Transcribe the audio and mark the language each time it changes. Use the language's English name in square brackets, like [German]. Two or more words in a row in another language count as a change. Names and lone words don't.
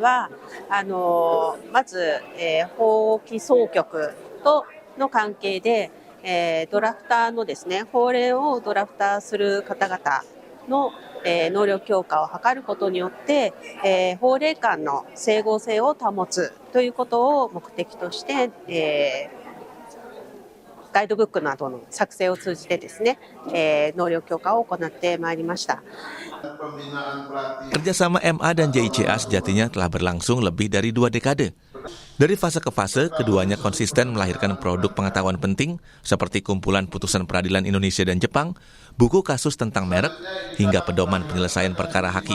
[Japanese] はまず、法規総局との関係で、ドラフターのですね、法令をドラフターする方々の、能力強化を図ることによって、法令間の整合性を保つということを目的として、ガイドブックなどの作成を通じてですね、能力強化を行ってまいりました。 [Indonesian] Kerjasama MA dan JICA sejatinya telah berlangsung lebih dari 2 dekade. Dari fase ke fase, keduanya konsisten melahirkan produk pengetahuan penting seperti kumpulan putusan peradilan Indonesia dan Jepang, buku kasus tentang merek, hingga pedoman penyelesaian perkara haki.